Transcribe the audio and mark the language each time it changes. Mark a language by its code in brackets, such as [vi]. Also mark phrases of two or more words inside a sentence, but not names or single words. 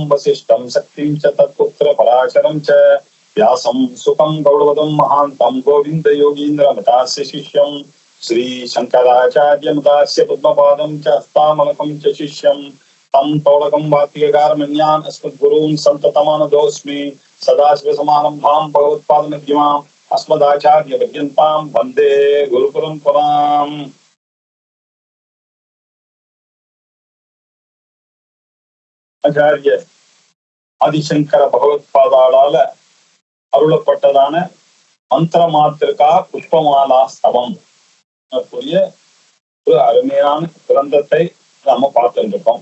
[sa] वसिष्ठं शक्तिं च तत्पुत्र पराशरं च व्यासं सुखं गौरवदं महान्तं गोविन्द योगीन्द्रमतास्य शिष्यं श्री शंकराचार्यमुदास्य पद्मपादं च हस्तामलकं च शिष्यं तं तौलकं वाक्यकारमण्यान् अस्मद्गुरून् सन्ततमानतोऽस्मि सदाशिवसमारम्भां भगवत्पादमध्यमाम् अस्मदाचार्यपर्यन्तां वन्दे गुरुपरम्पराम्। [ta] ஆச்சாரிய ஆதிசங்கர பகவத்பாதாளால அருளப்பட்டதான மந்திர மாத்திருக்கா புஷ்பமாலா ஸ்தவம் கூடிய ஒரு அருமையான கிரந்தத்தை நாம பார்த்துட்டு இருக்கோம்.